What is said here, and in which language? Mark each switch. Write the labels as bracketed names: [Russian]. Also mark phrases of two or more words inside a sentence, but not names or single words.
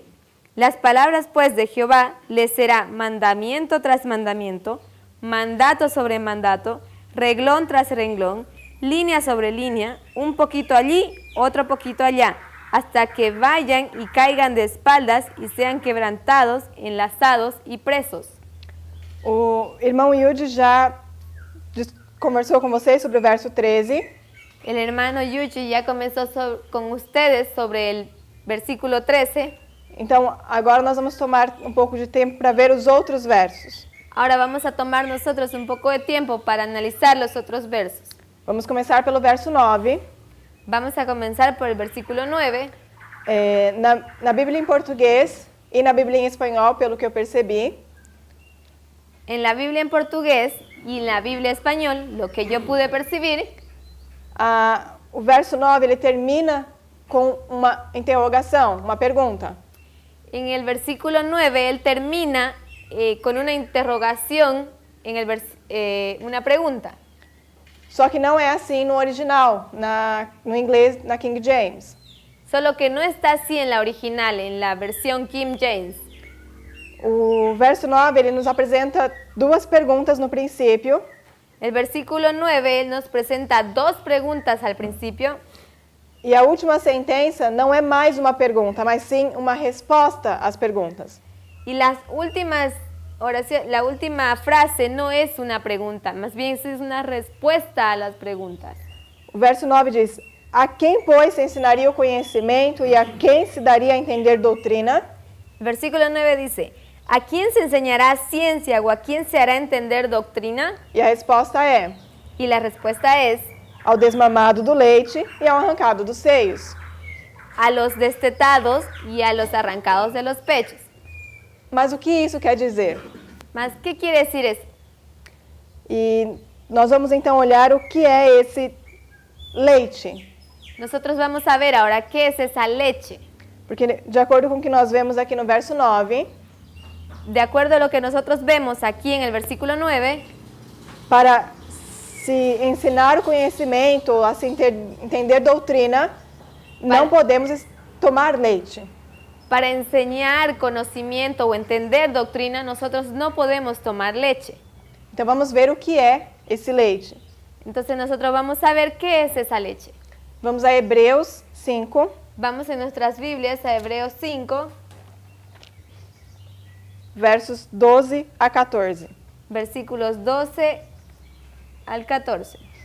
[Spanish] Las palabras pues de Jehová les será mandamiento tras mandamiento, mandato sobre mandato, reglón tras renglón, línea sobre línea, un poquito allí, otro poquito allá, hasta que vayan y caigan de espaldas y sean quebrantados, enlazados y presos. [Portuguese] O irmão Yudi já conversou com vocês sobre o verso 13. [Spanish] El hermano Yuji ya comenzó con ustedes sobre el versículo 13. [Portuguese] Então, agora nós vamos tomar um pouco de tempo para ver os outros versos. [Spanish] Ahora vamos a tomar nosotros un poco de tiempo para analizar los otros versos. [Portuguese] Vamos começar pelo verso 9. [Spanish] Vamos a comenzar por el versículo 9. [Portuguese] Na Bíblia em português e na Bíblia em espanhol, pelo que eu percebi, [Spanish] En la Biblia en portugués y en la Biblia español, lo que yo pude percibir, [Portuguese] o verso 9 ele termina com uma interrogação, uma pergunta. [Spanish] en el versículo 9 él termina con una interrogación, una pregunta. [Portuguese] Só que não é assim no original, no inglês, na King James. [Spanish] Solo que no está así en la original, en la versión King James. [Portuguese] O verso 9 ele nos apresenta duas perguntas no princípio. [Spanish] El versículo 9 él nos presenta dos preguntas al principio. [Portuguese] E a última sentença não é mais uma pergunta, mas sim uma resposta às perguntas. [Spanish] Y las últimas oraciones, la última frase no es una pregunta, más bien es una respuesta a las preguntas. [Portuguese] O verso 9 diz: a quem, pois, se ensinaria o conhecimento e a quem se daria a entender doutrina? [Spanish] El versículo 9 dice: ¿a quién se enseñará ciencia o a quién se hará entender doctrina? [Portuguese] E a resposta é: [Spanish] Y la respuesta es: [Portuguese] ao desmamado do leite e ao arrancado dos seios. [Spanish] a los destetados y a los arrancados de los pechos. [Portuguese] Mas o que isso quer dizer? [Spanish] Mas, ¿qué quiere decir eso? [Portuguese] E nós vamos então olhar o que é esse leite. [Spanish] Nosotros vamos a ver ahora qué es esa leche. [Portuguese] Porque, de acordo com o que nós vemos aqui no verso 9, [Spanish] De acuerdo a lo que nosotros vemos aquí en el versículo 9, [Portuguese] para se ensinar o conhecimento, a se entender doutrina, não podemos tomar leite. [Spanish] para enseñar conocimiento o entender doctrina, nosotros no podemos tomar leche. [Portuguese] Então vamos ver o que é esse leite. [Spanish] Entonces nosotros vamos a ver qué es esa leche. [Portuguese] Vamos a Hebreus 5, [Spanish] Vamos en nuestras Biblias a Hebreos 5, [Portuguese] versos 12 a 14. [Spanish] versículos 12 al 14.